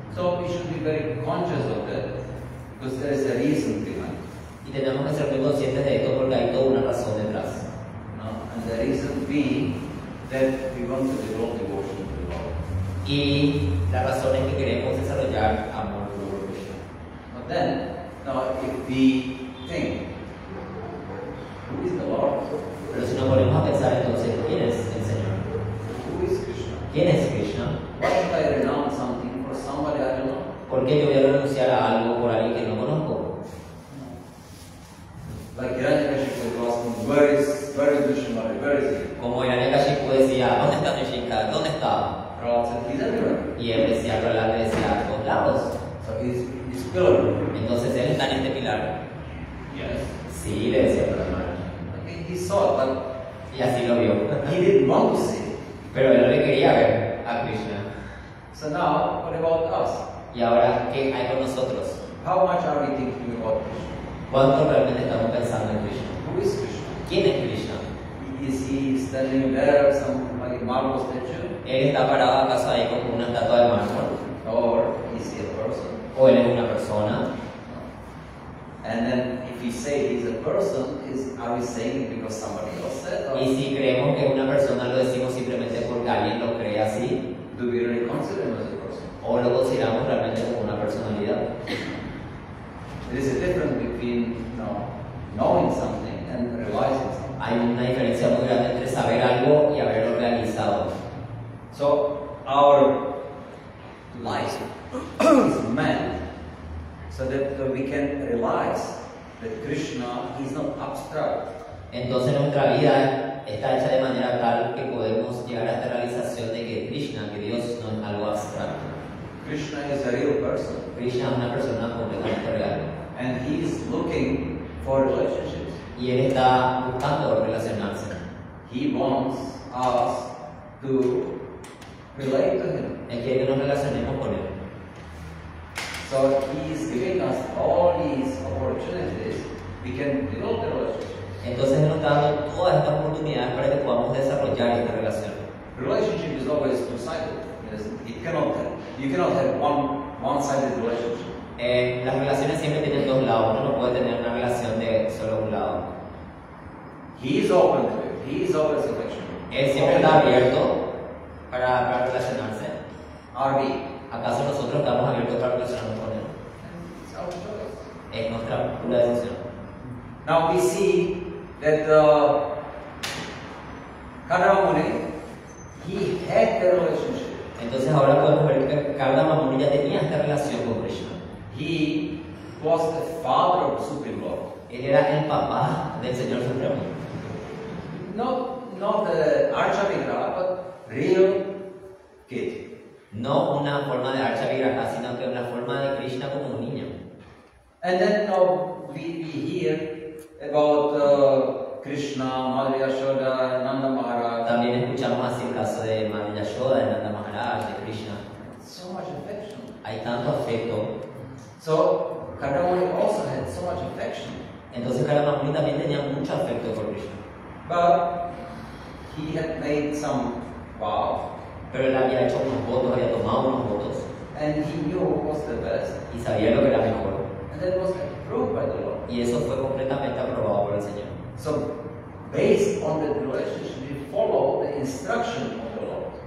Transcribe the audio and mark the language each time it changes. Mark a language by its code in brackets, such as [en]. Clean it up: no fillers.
[en] So we should be very conscious of that, because there is a reason behind. [es] Y tenemos que ser muy conscientes de esto porque hay toda una razón detrás. [en] And the reason being that we want to develop devotion to the Lord. [es] Y la razón es que queremos desarrollar amor por Krishna. [en] But then, if we think, who is the Lord? [es] Pero si nos ponemos a pensar entonces, ¿quién es el Señor? [en] Who is Krishna? [es] ¿Quién es Krishna? [en] Why should I renounce something for somebody I don't know? [es] ¿Por qué yo voy a renunciar a algo por alguien que no conozco? [en] Like Hiranyakashipu was asking, where is Vishnu? Where is he? [es] Como Hiranyakashipu decía, ¿dónde está Nishinka? ¿Dónde está? [en] Prahlad said, he's everywhere. [es] Y él decía, Prahlad le decía, a todos lados. [en] So he's pillar. [es] Entonces él está en este pilar. [en] Yes. [es] Sí, le decía Prahlad. [en] He saw it, [es] Y así lo vio. [en] but he didn't want to see it. [es] Pero él no le quería ver a Krishna. [en] So now, what about us? [es] Y ahora, ¿qué hay con nosotros? [en] How much are we thinking about Krishna? [es] ¿Cuánto realmente estamos pensando en Krishna? [en] Who is Krishna? [es] ¿Quién es Krishna? [en] Is he standing there, some like marble statue? [es] ¿Él está parado acaso ahí como una estatua de mármol? [en] Or is he a person? [es] ¿O él es una persona? [en] And then if we say he's a person, are we saying it because somebody else said? Or [es] Y si creemos que es una persona, lo decimos simplemente porque alguien lo cree así, [en] do we really consider him as a person? [es] o lo consideramos realmente como una personalidad. [en] There is a difference between knowing something and realizing something. [es] Hay una diferencia muy grande entre saber algo y haberlo realizado. [en] So our life is meant so that we can realize that Krishna is not abstract. [es] Entonces nuestra vida está hecha de manera tal que podemos llegar a esta realización de que Krishna, que Dios, no es algo abstracto. [en] Krishna is a real person. [es] Krishna es una persona completamente real. [en] And he is looking for relationships. [es] Y él está buscando relacionarse. [en] He wants us to relate to him. [es] Él quiere que nos relacionemos con él. [en] So he is giving us all these opportunities. We can develop the relationship. [es] Entonces Él nos está dando todas estas oportunidades para que podamos desarrollar esta relación. [en] Relationship is always two-sided. You cannot have one-sided relationship. [es] Las relaciones siempre tienen dos lados. Uno no puede tener una relación de solo un lado. [en] He is open to it. He is always affectionate. [es] Él siempre está abierto para relacionarse. [en] Are we? [es] ¿Acaso nosotros estamos abiertos para relacionarnos con Él? [en] It's our choice. [es] Es nuestra pura decisión. [en] Now we see that Kardama Muni, he had the relationship. [es] Entonces ahora podemos ver que Kardama Muni ya tenía esta relación con Krishna. [en] He was the father of the Supreme Lord. [es] Él era el papá del Señor Supremo. [en] Not the Archa Vigraha, but real kid. [es] No una forma de Archa Vigraha, sino que una forma de Krishna como un niño. [en] And then we hear about Krishna, Madhya Yashoda, Nanda Maharaj. [es] También escuchamos así el caso de Madhya Yashoda, de Nanda Maharaj, de Krishna. [en] So much affection. [es] Hay tanto afecto. [en] So Kardama Muni also had so much affection. [es] Entonces Kardama Muni también tenía mucho afecto por Krishna. [en] But he had made some vows. [es] Pero él había hecho unos votos, había tomado unos votos. [en] And he knew what was the best. [es] Y sabía lo que era mejor. [en] And that was approved by the Lord. [es] Y eso fue completamente aprobado por el Señor. [en] So, based on that relationship, we follow the instruction of the Lord.